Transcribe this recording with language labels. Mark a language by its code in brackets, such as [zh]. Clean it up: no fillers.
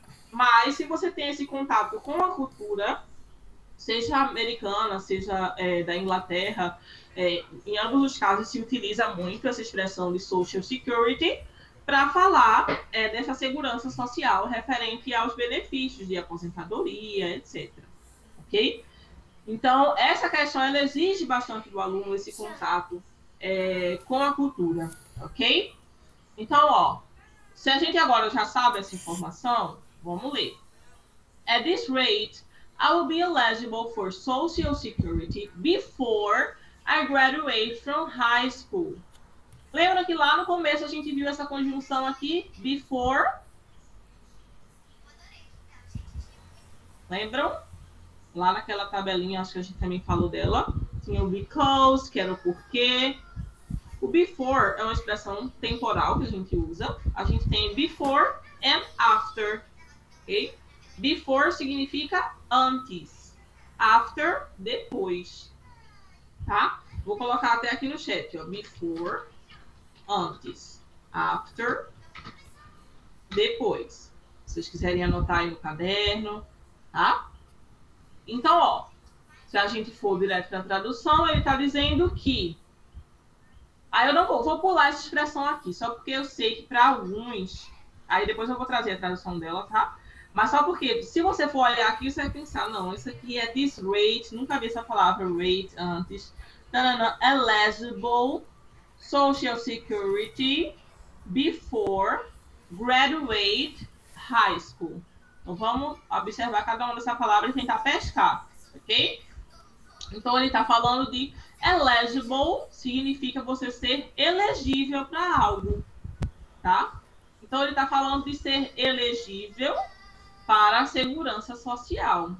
[pt] Mas se você tem esse contato com a cultura, seja americana, seja da Inglaterra, em ambos os casos se utiliza muito essa expressão de Social Security para falar dessa segurança social referente aos benefícios de aposentadoria, etc. Ok? Então, essa questão ela exige bastante do aluno esse contato com a cultura, ok? Então, ó, se a gente agora já sabe essa informação, vamos ler. [en] At this rate, I will be eligible for Social Security before I graduate from high school. [pt] Lembra que lá no começo a gente viu essa conjunção aqui, before? Lembram? Lá naquela tabelinha, acho que a gente também falou dela. Tinha o because, que era o porquê. O before é uma expressão temporal que a gente usa. A gente tem [en] before and after. [pt] Ok? Before significa antes. After, depois. Tá? Vou colocar até aqui no chat. Ó. Before, antes. After, depois. Se vocês quiserem anotar aí no caderno. Tá? Então, ó, se a gente for direto para a tradução, ele está dizendo que... Aí eu não vou pular essa expressão aqui, só porque eu sei que para alguns... Aí depois eu vou trazer a tradução dela, tá? Mas só porque, se você for olhar aqui, você vai pensar, não, isso aqui é [en] this rate, [pt] nunca vi essa palavra rate antes. [en] Eligible Social Security before graduate high school. [pt] Então, vamos observar cada uma dessa palavra e tentar pescar, ok? Então, ele está falando de eligible, significa você ser elegível para algo, tá? Então, ele está falando de ser elegível para a segurança social.